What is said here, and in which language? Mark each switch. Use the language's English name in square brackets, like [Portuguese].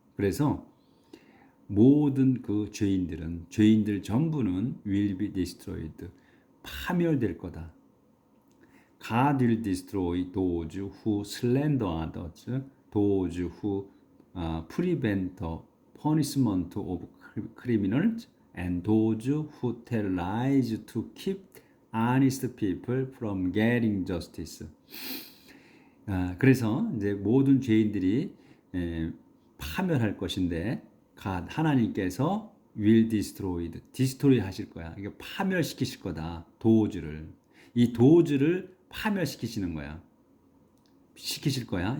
[Korean] 그래서 모든 그 죄인들 전부는 [English] will be destroyed. [Korean] 파멸될 거다. [English] God will destroy those who slander others, those who prevent the punishment of criminals, and those who tell lies to keep honest people from getting justice. [Korean] 그래서 이제 모든 죄인들이 파멸할 것인데 하나님께서 [English] will destroy [Korean] 하실 거야. 이게 파멸시키실 거다. 이 도주를 파멸시키시는 거야. 시키실 거야.